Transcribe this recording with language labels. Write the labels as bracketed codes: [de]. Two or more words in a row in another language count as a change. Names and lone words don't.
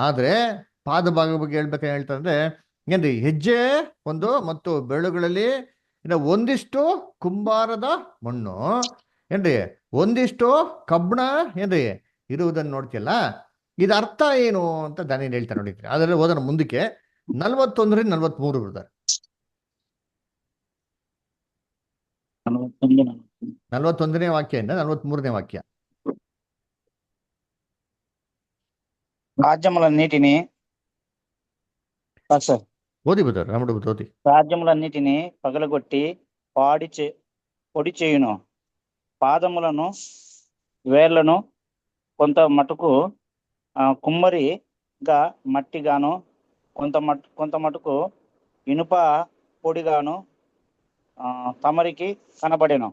[kn] ಆದ್ರೆ ಪಾದ ಭಾಗ ಬಗ್ಗೆ ಹೇಳ್ಬೇಕಂತ ಹೇಳ್ತಾರೆ ಅಂದ್ರೆ ಏನ್ರಿ, ಹೆಜ್ಜೆ ಒಂದು ಮತ್ತು ಬೆರಳುಗಳಲ್ಲಿ ಒಂದಿಷ್ಟು ಕುಂಬಾರದ ಮಣ್ಣು ಏನ್ರಿ, ಒಂದಿಷ್ಟು ಕಬ್ಬಣ ಏನ್ರಿ ಇರುವುದನ್ನು ನೋಡ್ತಿಯಲ್ಲ, ಇದು ಅರ್ಥ ಏನು ಅಂತ ದಾನಿಯೇಲ್ ಹೇಳ್ತಾರೆ ನೋಡಿ. ಅದರಲ್ಲಿ ಓದೋಣ ಮುಂದಕ್ಕೆ 41 43 ಬರ್ತಾರೆ. 41ನೇ ವಾಕ್ಯದಿಂದ 43ನೇ వాక్య. [te] రాజ్యములన్నిటినీ సార్ [kn] ಓದಿ ಬ್ರದರ್, ರಾಮುಡು ಓದಿ. [te] రాజ్యములన్నిటినీ పగలగొట్టి పొడి చేయును. పాదములను వేళ్లను కొంత మటుకు కుమ్మరిగా మట్టిగాను, కొంత మటుకు ఇనుప పొడిగాను తమరికి కనబడెను.